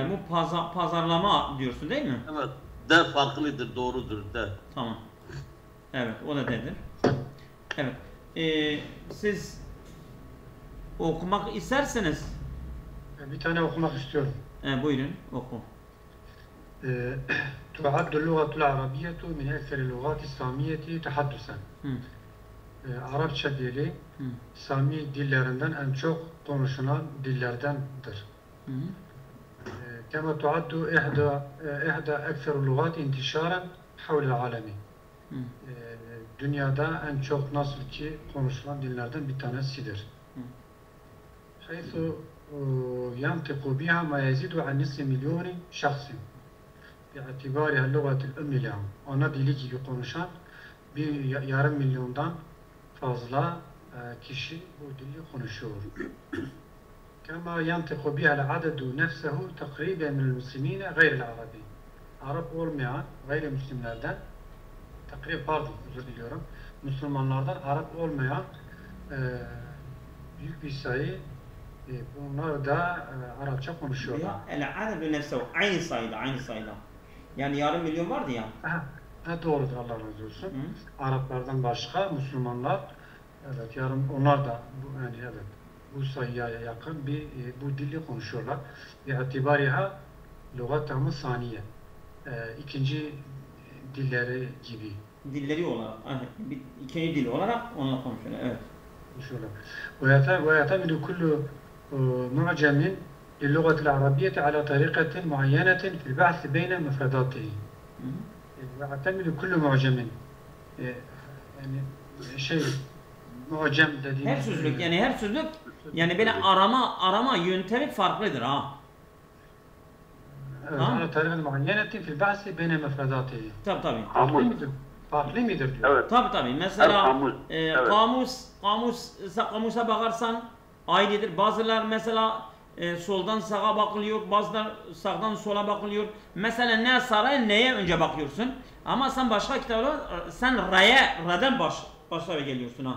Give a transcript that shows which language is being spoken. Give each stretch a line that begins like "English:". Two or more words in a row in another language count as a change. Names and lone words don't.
Turkish: Bu pazarlama diyorsun değil mi? Evet. De farklıdır, doğrudur de. Tamam. Evet, o da dedir. Evet. Siz okumak isterseniz Bir tane okumak istiyorum. Buyurun, oku.
Arabic: تعد اللغة العربية من أكثر اللغات السامية تحدثا.
Turkish: Arapça dili Sami dillerinden en çok konuşulan dillerdendir.
Arabic: كما تعد إحدى أكثر اللغات انتشارا حول العالم.
Turkish: Dünyada en çok nasıl ki konuşulan dillerden bir tanesidir.
Arabic: حيث ينطق بها ما يزيد عن نصف مليون شخص باعتبارها اللغة الأم لهم.
Turkish: Ana dili gibi konuşan yarım milyondan fazla kişi bu dili konuşuyor.
Arabic: كما ينطق بها العدد نفسه تقريبا من المسلمين غير العربي.
Turkish: Arap olmayan gayrimüslimlerden özür diliyorum. Müslümanlardan Arap olmayan büyük bir sayı bunlar da Arapça konuşuyorlar.
Arabic: العدد نفسه
Turkish: aynı sayıda. Yani yarım milyon vardı ya. Doğrudur, Allah razı olsun. Araplardan başka Müslümanlar, evet, onlar da bu sayıya yakın bu dili konuşuyorlar.
Arabic: اعتبارها لغتهم ثانية.
Turkish: İkinci dilleri gibi. Dilleri olarak, ikinci dil olarak onunla konuşuyorlar. Evet. Konuşuyorlar.
Arabic: ويعتمد كل معجم للغة العربية على طريقة معينة في البحث بين مفرداته. ويعتمد كل معجم
Turkish: yani mucem dediğimiz her sözlük yani böyle arama yöntemi farklıdır ha.
Arabic: على طريقة معينة في البحث بين مفرداته.
Turkish: Tabii. Farklı mıdır diyor. Evet. Tabii. Mesela kamusa bakarsan aynıdır. Bazılar mesela soldan sağa bakılıyor, bazılar sağdan sola bakılıyor. Mesela ne saraya neye önce bakıyorsun? Ama sen başka kitaplar sen ra'dan başlara geliyorsun ha.